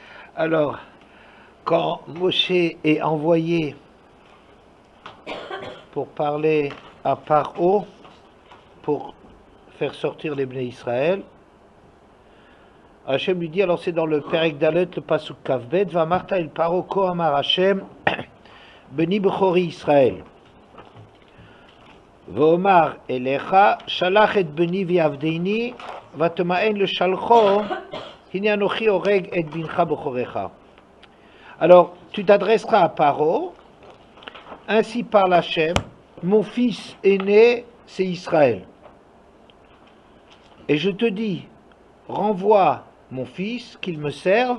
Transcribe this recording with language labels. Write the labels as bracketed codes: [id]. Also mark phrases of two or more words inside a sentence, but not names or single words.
[fr] Alors, quand Moshe est envoyé pour parler à Paro, pour faire sortir les Bnei Israël, Hachem lui dit, alors c'est dans le [he] פרק ד, [fr] le [he] פסוק כ"ב, ואמרת אל פרעה כה אמר ה' בני בכורי ישראל. ואומר אליך שלח את בני ויעבדני ותמאן לשלחו, הנה אנכי הרג את בנך בכרך. [fr] Alors, tu t'adresseras à Paro, ainsi parle Hachem, mon fils aîné, c'est Israël. Et je te dis, renvoie mon fils, qu'il me serve.